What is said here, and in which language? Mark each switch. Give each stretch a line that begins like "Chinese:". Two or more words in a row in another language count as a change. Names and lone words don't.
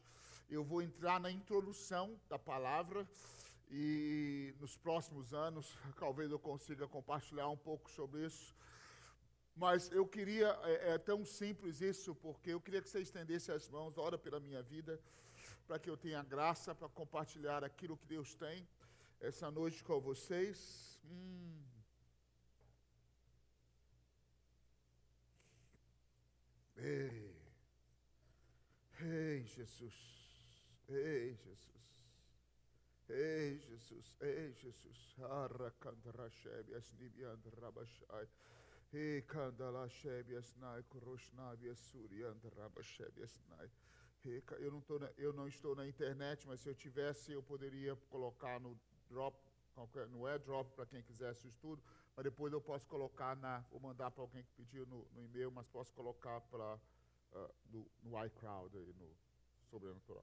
Portuguese: Eu vou entrar na introdução da palavra e nos próximos anos talvez eu consiga compartilhar um pouco sobre isso. Mas eu queria, é tão simples isso, porque eu queria que você estendesse as mãos, ora pela minha vida, para que eu tenha graça para compartilhar aquilo que Deus tem essa noite com vocês. Ei, Jesus, ei, Jesus, ei, Jesus, ei, Jesus, Arrakandrasheb, Asnibiand Rabashai. Eu não estou na internet, mas se eu tivesse, eu poderia colocar no AirDrop para quem quisesse o estudo, mas depois eu posso colocar vou mandar para alguém que pediu no e-mail, mas posso colocar no iCloud, aí, no Sobrenatural.